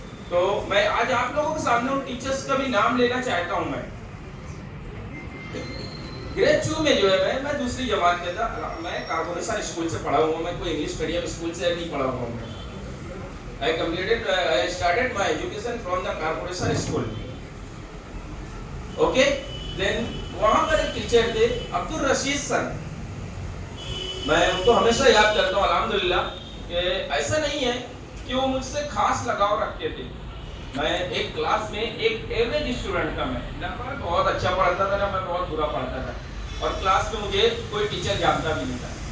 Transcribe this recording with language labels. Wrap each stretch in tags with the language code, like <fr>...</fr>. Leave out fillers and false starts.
<hi>तो मैं आज आप लोगों के सामने उन टीचर्स का भी नाम लेना चाहता हूँ। मैं ग्रेड 2 में जो है मैं दूसरी जमात में था, मैं कारपोरेशन स्कूल से पढ़ा हुआ, मैं कोई इंग्लिश मीडियम स्कूल से नहीं पढ़ा हुआ हूँ।</hi> <en>I started my education from the corporation school. Okay, then</en> <hi>वहाँ पर एक टीचर थे अब्दुल रशीद सर, मैं उनको हमेशा याद करता हूँ अल्हम्दुलिल्लाह। कि ऐसा नहीं है कि वो मुझसे खास लगाव रखते थे। मैं एक क्लास में एक एवरेज स्टूडेंट था, मैं ना बहुत अच्छा पढ़ता था ना मैं बहुत बुरा पढ़ता था, और क्लास में मुझे कोई टीचर जानता भी नहीं था।</hi>